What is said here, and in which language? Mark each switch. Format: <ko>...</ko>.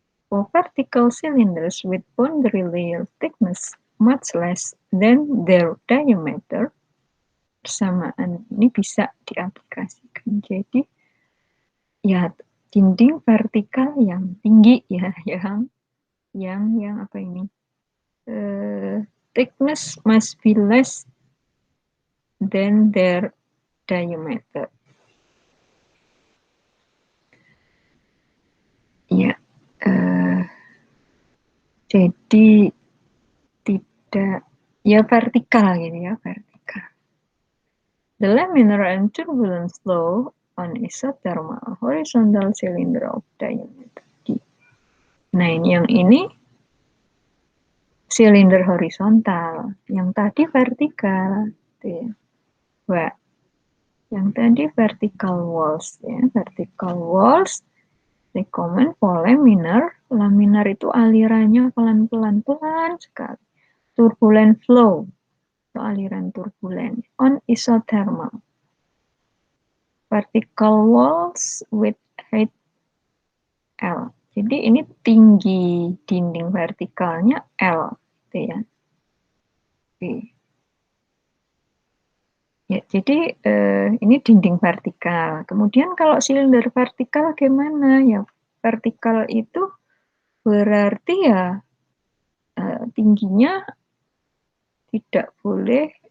<en>For vertical cylinders with boundary layer thickness much less than their diameter,</en> <id>persamaan ini bisa diaplikasikan. Jadi ya dinding vertikal yang tinggi ya, yang apa ini?</id> <en>Thickness must be less than their diameter.</en> <id>Ya, jadi tidak ya vertikal gitu ya, vertikal.</id> <en>The laminar and turbulent flow on isothermal horizontal cylinder of diameter D.</en> <id>Nah, yang ini silinder horizontal, yang tadi vertikal, gitu ya. Wah, yang tadi</id> <en>vertical walls ya, vertical walls recommend for laminar.</en> <id>Laminar itu alirannya pelan-pelan sekali. Turbulent flow, itu aliran turbulen.</id> <en>On isothermal. Vertical walls with height L.</en> <id>Jadi ini tinggi dinding vertikalnya L, gitu ya. Oke. Ya, jadi ini dinding vertikal. Kemudian kalau silinder vertikal gimana? Ya, vertikal itu berarti ya tingginya tidak boleh.</id>